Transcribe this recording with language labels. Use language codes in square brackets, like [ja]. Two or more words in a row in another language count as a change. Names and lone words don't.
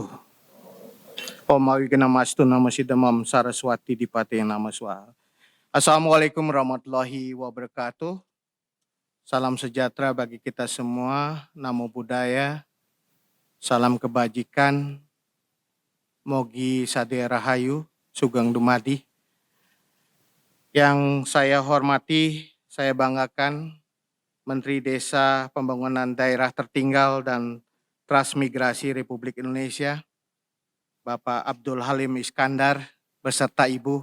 [sa] ओम् अविघ्नमस्तु नमः सिद्धम् सरस्वती दीपति नमः स्वाहा. [ar] السلام عليكم ورحمة الله وبركاته. [id] Salam sejahtera bagi kita semua. [pi] Namo Buddhaya. [id] Salam kebajikan. [su] Mogi Sadaya Rahayu. [jv] Sugeng Dumadi. [id] Yang saya hormati, saya banggakan Menteri Desa Pembangunan Daerah Tertinggal dan Transmigrasi Republik Indonesia, Bapak Abdul Halim Iskandar beserta Ibu.